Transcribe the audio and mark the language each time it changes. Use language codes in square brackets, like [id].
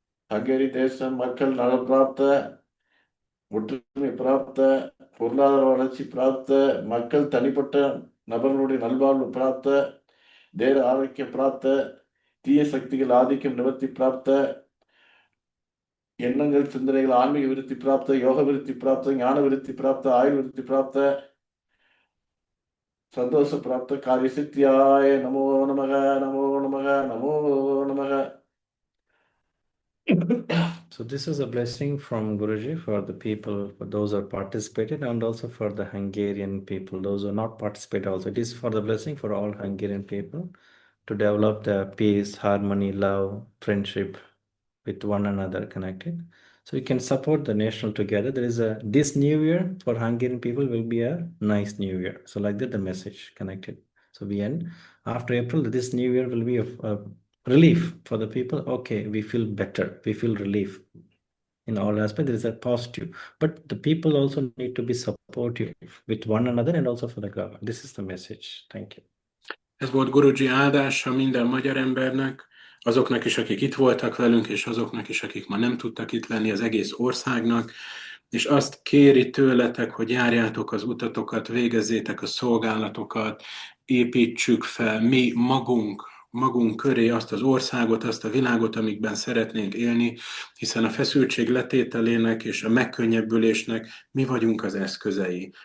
[ta] Hungary தேசம் மக்கள் நலம் பிராப்த, ஒற்றுமை பிராப்த, பொருளாதார வளர்ச்சி பிராப்த, மக்கள் தனிப்பட்ட நபர்களுடைய நல்வாழ்வு பிராப்த, தேக ஆரோக்கியம் பிராப்த, தீய சக்திகள் ஆதிக்கம் நிவர்த்தி பிராப்த, எண்ணங்கள் சிந்தனைகள் ஆன்மீக விருத்தி பிராப்த, யோக விருத்தி பிராப்த, ஞான விருத்தி பிராப்த, ஆயுள் விருத்தி பிராப்த, சந்தோஷ பிராப்த, காரிய சித்தியாய நமோ நமக, நமோ நமக, நமோ நமக. [en] So this is a blessing from Guruji for the people, for those who participated, and also for the Hungarian people, those who not participate also. It is for the blessing for all Hungarian people to develop the peace, harmony, love, friendship with one another connected. So we can support the national together. There is a this new year for Hungarian people will be a nice new year. So like that the message connected. So we end after April. This new year will be a relief for the people. Okay, we feel better. We feel relief in all aspects. There is a positive, but the people also need to be supportive with one another and also for the government. This is the message. Thank you. [hu] Ez volt Guruji áldása minden magyar embernek, azoknak is, akik itt voltak velünk, és azoknak is, akik ma nem tudtak itt lenni, az egész országnak, és azt kéri tőletek, hogy járjátok az utatokat, végezzétek a szolgálatokat, építsük fel mi magunk köré azt az országot, azt a világot, amikben szeretnénk élni, hiszen a feszültség letételének és a megkönnyebbülésnek mi vagyunk az eszközei.